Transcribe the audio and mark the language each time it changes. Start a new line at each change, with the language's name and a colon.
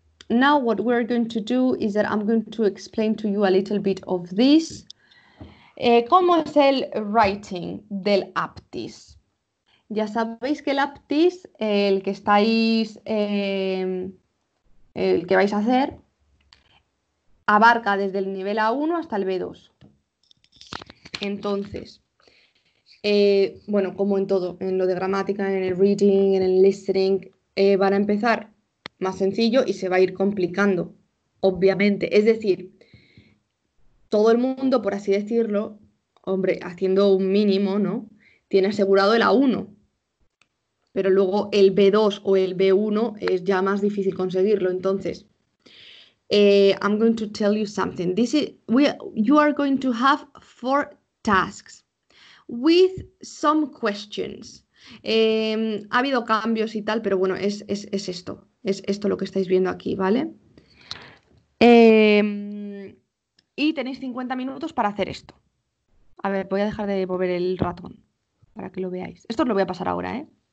English: Now what we're going to do is that I'm going to explain to you a little bit of this.
Spanish: ¿Cómo es el writing del APTIS? Ya sabéis que el APTIS, el que estáis, el que vais a hacer, abarca desde el nivel A1 hasta el B2. Entonces, bueno, como en todo, en lo de gramática, en el reading, en el listening, van a empezar más sencillo y se va a ir complicando, obviamente. Es decir, todo el mundo, por así decirlo, hombre, haciendo un mínimo, ¿no? Tiene asegurado el A1, pero luego el B2 o el B1 es ya más difícil conseguirlo.
English: Entonces, I'm going to tell you something. You are going to have 4 tasks with some questions.
Spanish: Ha habido cambios y tal, pero bueno, es esto. Es esto lo que estáis viendo aquí, ¿vale? Y tenéis 50 minutos para hacer esto. A ver, voy a dejar de mover el ratón para que lo veáis. Esto os lo voy a pasar ahora, ¿eh?